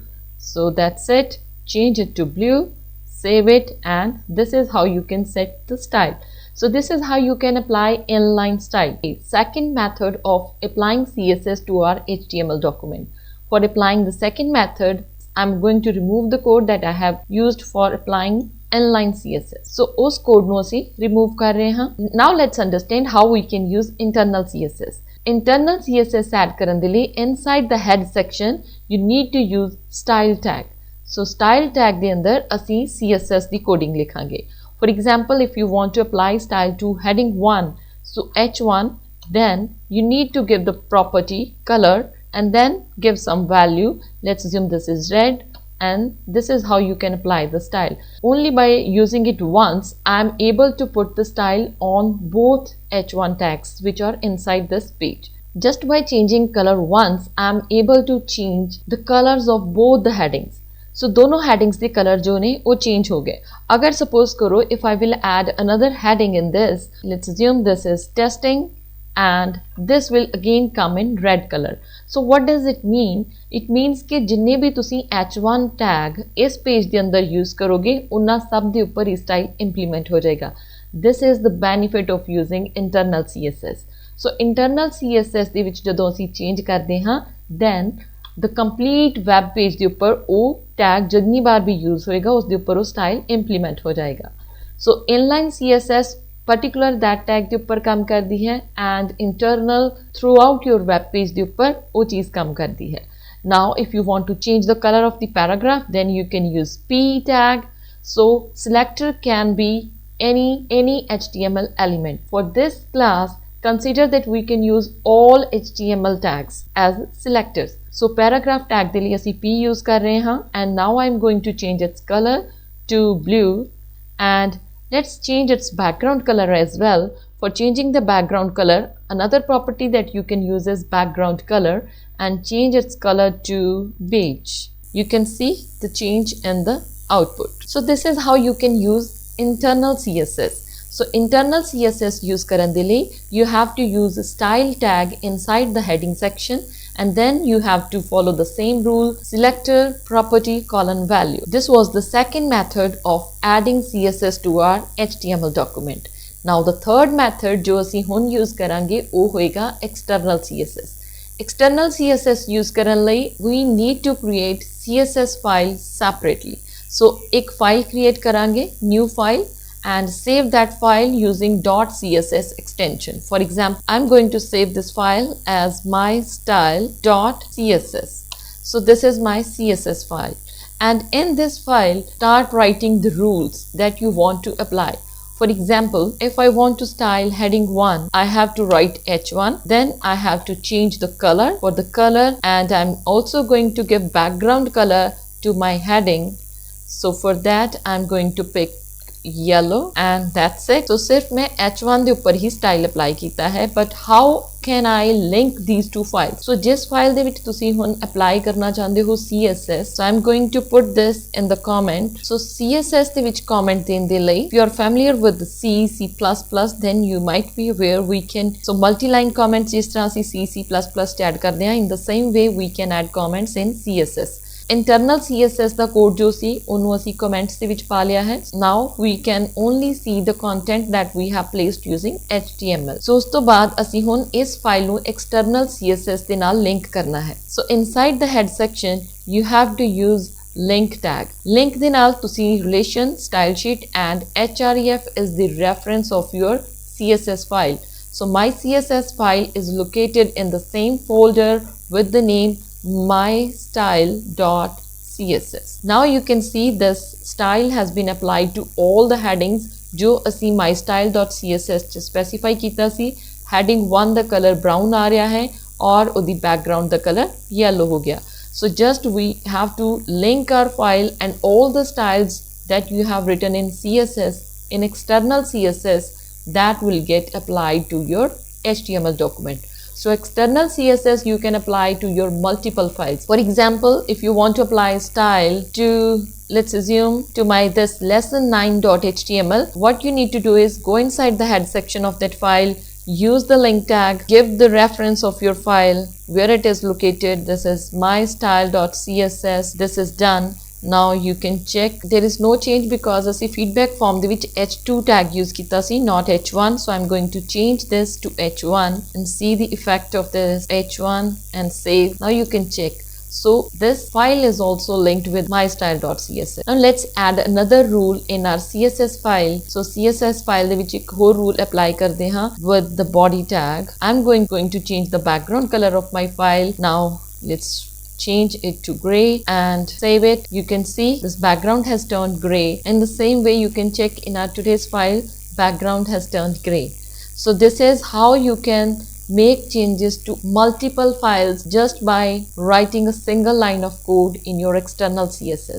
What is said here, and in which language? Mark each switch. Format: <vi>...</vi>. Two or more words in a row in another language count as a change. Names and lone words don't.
<en>So that's it, change it to blue, save it, and this is how you can set the style. So this is how you can apply inline style. A second method of applying CSS to our HTML document. For applying the second method, I'm going to remove the code that I have used for applying inline CSS.</en> <hi>So उस code</hi> <pa>ਨੂੰ ਅਸੀਂ</pa> <hi>remove कर रहे हैं.</hi> <en>Now let's understand how we can use internal CSS. Internal CSS add</en> <pa>ਕਰਨ ਦੇ ਲਈ</pa> <en>inside the head section you need to use style tag. So style tag</en> <pa>ਦੇ ਅੰਦਰ ਅਸੀਂ CSS ਦੀ coding ਲਿਖਾਂਗੇ.</pa> <en>For example, if you want to apply style to heading 1, so h1, then you need to give the property color and then give some value. Let's assume this is red, and this is how you can apply the style. Only by using it once, I am able to put the style on both h1 tags which are inside this page. Just by changing color once, I am able to change the colors of both the headings.</en> <hi>So दोनों</hi> <en>headings the color</en> <hi>जो ने वो change हो गए. अगर suppose करो</hi> <en>if I will add another heading in this, let's assume this is testing, and this will again come in red color. So what does it mean? It means</en> <hi>कि</hi> <pa>ਜਿੰਨੇ ਵੀ ਤੁਸੀਂ</pa> <en>h1 tag</en> <hi>इस page के अंदर use करोगे</hi> <pa>ਉਨ੍ਹਾਂ ਸਭ ਦੇ</pa> <hi>ऊपर</hi> <en>style implement</en> <hi>हो जाएगा.</hi> <en>This is the benefit of using internal CSS. So internal CSS</en> <pa>ਦੇ ਵਿੱਚ ਜਦੋਂ ਅਸੀਂ change ਕਰਦੇ ਹਾਂ,</pa> <en>then the complete web page</en> <pa>ਦੇ ਉੱਪਰ ਉਹ</pa> <hi>tag जितनी बार भी use होएगा उस दे ऊपर वो</hi> <en>style implement</en> <hi>हो जाएगा.</hi> <en>So inline CSS particular that tag</en> <pa>ਦੇ ਉੱਪਰ</pa> <hi>काम करती है,</hi> <en>and internal throughout your web page</en> <pa>ਦੇ ਉੱਪਰ</pa> <hi>वो चीज़ काम करती है.</hi> <en>Now if you want to change the color of the paragraph, then you can use p tag. So selector can be any HTML element. For this class, consider that we can use all HTML tags as selectors. So paragraph tag</en> <hi>के लिए ਅਸੀਂ p use कर रहे हैं,</hi> <en>and now I'm going to change its color to blue, and let's change its background color as well. For changing the background color, another property that you can use is background color, and change its color to beige. You can see the change in the output. So this is how you can use internal CSS. So internal CSS use</en> <pa>ਕਰਨ ਦੇ ਲਈ</pa> <en>you have to use a style tag inside the heading section, and then you have to follow the same rule, selector, property, colon, value. This was the second method of adding CSS to our HTML document. Now the third method जो</en> <pa>ਅਸੀਂ ਹੁਣ use ਕਰਾਂਗੇ ਉਹ ਹੋਏਗਾ</pa> <en>external CSS. External CSS use</en> <pa>ਕਰਨ ਲਈ</pa> <en>we need to create CSS file separately. So</en> <pa>एक file create करांगे,</pa> <en>new file, and save that file using .css extension. For example, I'm going to save this file as my style.css. So this is my CSS file, and in this file start writing the rules that you want to apply. For example, if I want to style heading 1, I have to write h1, then I have to change the color for the color, and I'm also going to give background color to my heading. So for that I'm going to pick yellow and that's it.</en> <pa>So</pa> <hi>सिर्फ मैं</hi> <pa>H1 ਦੇ ਉੱਪਰ ਹੀ</pa> <en>style apply</en> <pa>ਕੀਤਾ ਹੈ,</pa> <en>but how can I link these two files?</en> <pa>So जिस file ਦੇ ਵਿੱਚ ਤੁਸੀਂ ਹੁਣ apply ਕਰਨਾ ਚਾਹੁੰਦੇ ਹੋ CSS,</pa> <en>so I'm going to put this in the comment.</en> <pa>So CSS ਦੇ ਵਿੱਚ comment ਦੇਣ ਦੇ ਲਈ,</pa> <en>if you are familiar with C++, then you might be aware we can, so multi-line comments</en> <pa>ਜਿਸ ਤਰ੍ਹਾਂ ਅਸੀਂ C++ ਚ add ਕਰਦੇ ਹਾਂ,</pa> <en>in the same way we can add comments in CSS.</en> <pa>Internal CSS ਦਾ ਕੋਡ ਜੋ ਸੀ ਉਹਨੂੰ ਅਸੀਂ ਕਮੈਂਟਸ ਦੇ ਵਿੱਚ ਪਾ ਲਿਆ ਹੈ.</pa> <en>Now we can only see the content that we have placed using HTML.</en> <pa>So ਉਸ ਤੋਂ ਬਾਅਦ ਅਸੀਂ ਹੁਣ ਇਸ ਫਾਈਲ ਨੂੰ external CSS ਦੇ ਨਾਲ ਲਿੰਕ ਕਰਨਾ ਹੈ.</pa> <en>So inside the head section you have to use link tag. Link</en> <pa>ਦੇ ਨਾਲ ਤੁਸੀਂ</pa> <en>relation, style sheet and href is the reference of your CSS file. So my CSS file is located in the same folder with the name mystyle.css. Now you can see this style has been applied to all the headings</en> <pa>जो ਅਸੀਂ mystyle.css च specify ਕੀਤਾ ਸੀ. heading 1 ਦਾ</pa> <en>color brown</en> <pa>ਆ ਰਿਹਾ ਹੈ और ਉਹਦੀ background ਦਾ</pa> <en>color yellow</en> <hi>हो गया.</hi> <en>So just we have to link our file and all the styles that you have written in CSS in external CSS that will get applied to your HTML document. So external CSS you can apply to your multiple files. For example, if you want to apply style to, let's assume, to my this lesson9.html, what you need to do is go inside the head section of that file, use the link tag, give the reference of your file, where it is located. This is mystyle.css. This is done. Now you can check there is no change because</en> <pa>ਅਸੀਂ feedback form ਦੇ ਵਿੱਚ h2 tag use ਕੀਤਾ ਸੀ,</pa> <en>not h1. So I'm going to change this to h1 and see the effect of this h1 and save. Now you can check. So this file is also linked with mystyle.css. Now let's add another rule in our CSS file. So CSS file</en> <pa>ਦੇ ਵਿੱਚ ਇੱਕ ਹੋਰ</pa> <en>rule apply</en> <pa>ਕਰਦੇ ਹਾਂ</pa> <en>with the body tag. I'm going to change the background color of my file. Now let's change it to gray and save it. You can see this background has turned gray. In the same way you can check in our today's file, background has turned gray. So this is how you can make changes to multiple files just by writing a single line of code in your external CSS.</en>